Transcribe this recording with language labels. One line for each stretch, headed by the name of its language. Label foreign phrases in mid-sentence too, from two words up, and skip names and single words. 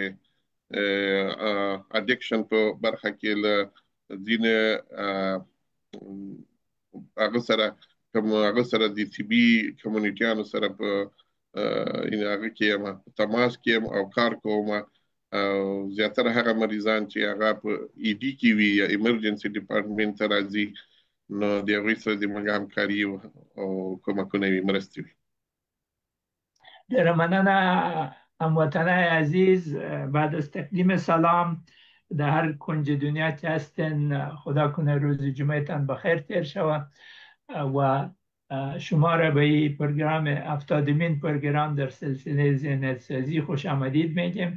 Pashto: اډکشن په برخه کې له ځینې هغه سره د طبي کمیونټیانو سره په هغه کې یم تماس کې یم او کار کوم. او زیاتره هغه مریضان چې هغه په ای ډي کې وي یا
English: emergency department
Pashto: ته راځي نو د هغوی سره د موږ همکاري او کومکونه وي، مرستې وي. ډیره مننه
Persian: هموطنای عزیز. بعد از تقدیم سلام در هر کنج دنیا که هستین خدا کنه روز جمعتان بخیر تیر شود و شما را به این پروگرام 70مین پروگرام در سلسله ذهنیت سازی خوش آمدید میگیم.